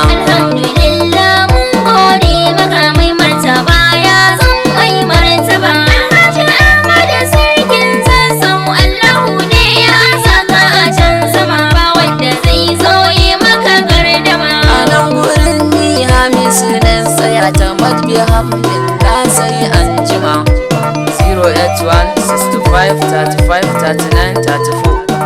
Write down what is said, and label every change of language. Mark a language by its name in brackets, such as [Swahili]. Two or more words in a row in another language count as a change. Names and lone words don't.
[Hausa] Alhamdulillah, mun gode maka mai martaba, ya san mai martaba. Alhaji Ahmad sarkin zazzau, Allahu ne ya saka a can sama, ba wanda zai zo ya maka gardama. A nan gurin ni Hamisu nan tsaya ta matbi hamdin, na sai an jima. [English] Zero eight one six two five thirty five thirty nine thirty four.